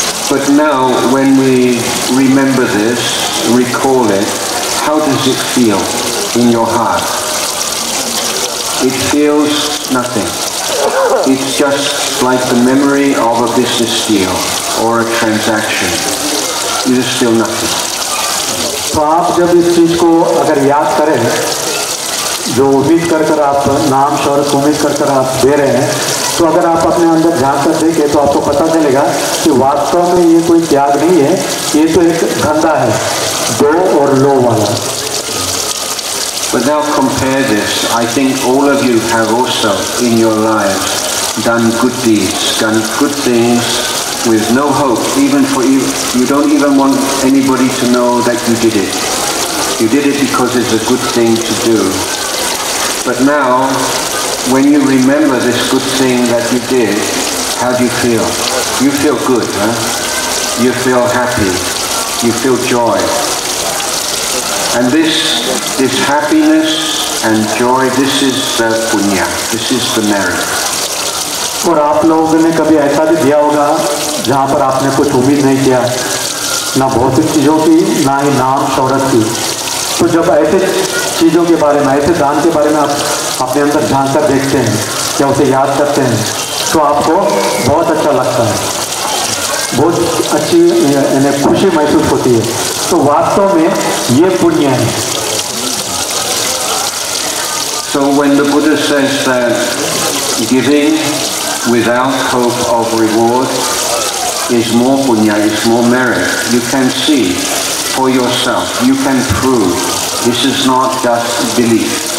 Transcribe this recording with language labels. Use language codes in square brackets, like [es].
[en] But now when we remember this, recall it, how does it feel in your heart? It feels nothing. It's just like the memory of a business deal or a transaction. You just feel nothing. [hi] तो आप जब इस चीज़ को अगर याद करें, जो उम्मीद कर कर आप नाम शौहरत उम्मीद कर कर आप दे रहे हैं, तो अगर आप अपने अंदर झांक कर देखें तो आपको पता चलेगा कि वास्तव में ये कोई त्याग नहीं है, ये तो एक धंधा है, दो और लो वाला। [en] But now compare this. I think all of you have also in your lives done good deeds, done good things with no hope, even for you don't even want anybody to know that you did it. You did it because it's a good thing to do. But now, when you remember this good thing that you did, how do you feel? You feel good, huh? You feel happy. You feel joy. And this happiness and joy, this is the punya, this is the merit. [hi] और आप लोगों ने कभी ऐसा भी दिया होगा जहाँ पर आपने कुछ उम्मीद नहीं किया, ना भौतिक चीज़ों की, ना ही नाम शौहरत की। तो जब ऐसे चीज़ों के बारे में, ऐसे दान के बारे में आप अपने अंदर झांक कर देखते हैं या उसे याद करते हैं, तो आपको बहुत अच्छा लगता है, बहुत अच्छी खुशी महसूस होती है। तो वास्तव में ये पुण्य है। [en] So when the Buddha says that giving without hope of reward is more punya, is more merit, you can see for yourself, you can prove this is not just belief.